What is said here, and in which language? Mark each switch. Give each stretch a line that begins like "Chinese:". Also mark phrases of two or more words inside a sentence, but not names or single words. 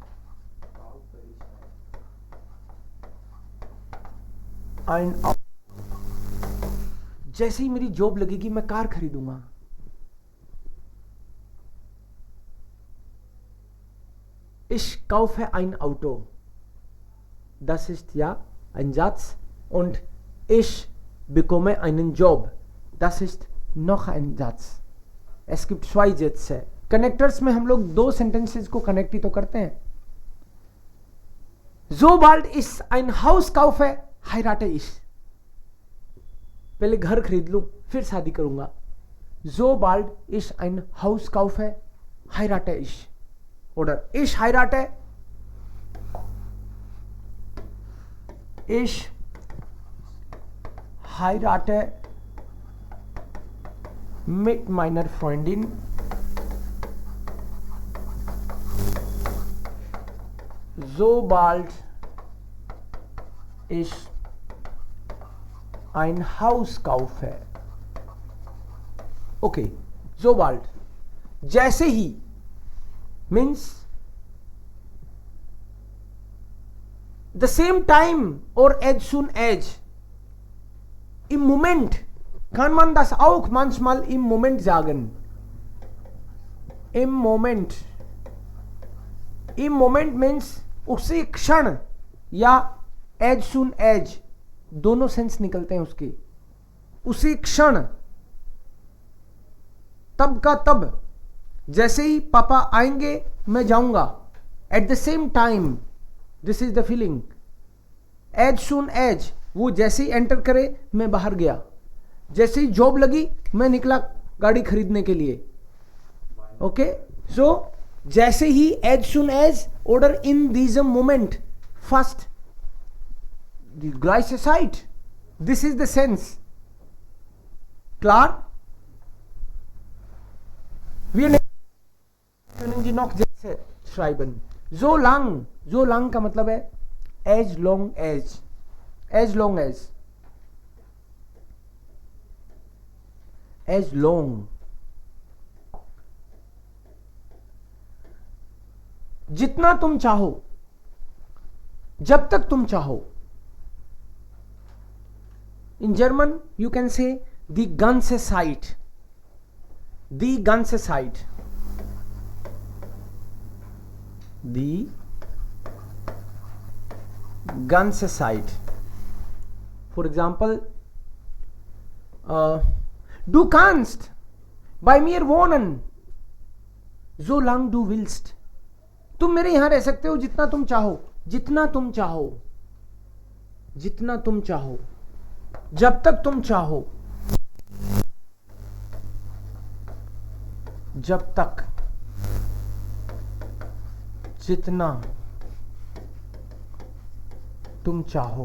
German: Ein Auto.
Hindi: जैसे ही मेरी जॉब लगेगी मैं कार खरीदूंगा.
German: Ich kaufe ein Auto. Das ist ja ein Satz. Und ich bekomme einen Job. Das ist noch ein Satz. Es gibt zwei Sätze.
Hindi: कनेक्टर्स में हम लोग दो सेंटेंसेस को कनेक्ट ही तो करते हैं.
German: Sobald ich ein Haus kaufe, heirate ich.
Hindi: पहले घर खरीद लूं फिर शादी करूंगा.
German: Sobald ich ein Haus kaufe, heirate ich. Oder ich heirate. Ich heirate mit meiner Freundin sobald ich ein Haus kaufe. Okay, sobald,
Hindi: जैसे ही
English: means the same time or as soon as.
German: Im Moment kann man das auch manchmal im Moment sagen. Im Moment. Im Moment means
Hindi: उसी क्षण
German: या
English: as soon as,
Hindi: दोनों सेंस निकलते हैं उसके. उसी क्षण, तब का तब, जैसे ही पापा आएंगे मैं जाऊंगा.
English: At the same time, this is the feeling. As soon as,
Hindi: वो जैसे ही एंटर करे मैं बाहर गया. जैसे ही जॉब लगी मैं निकला गाड़ी खरीदने के लिए.
German: ओके, सो
Hindi: जैसे ही
English: as soon as
German: oder in diesem Moment, fast, die gleiche Zeit.
English: This is the sense.
German: Klar? Wir können Sie noch Sätze schreiben.
Hindi: So lang का मतलब है
English: as long as. As long as. As long.
Hindi: जितना तुम चाहो, जब तक तुम चाहो.
English: In German, you can say
German: die ganze Zeit. Die ganze Zeit. Die ganze Zeit.
English: For example,
German: du kannst bei mir wohnen, solange du willst.
Hindi: तुम मेरे यहां रह सकते हो जितना तुम चाहो, जितना तुम चाहो, जितना तुम चाहो, जब तक तुम चाहो, जब तक, जितना तुम चाहो.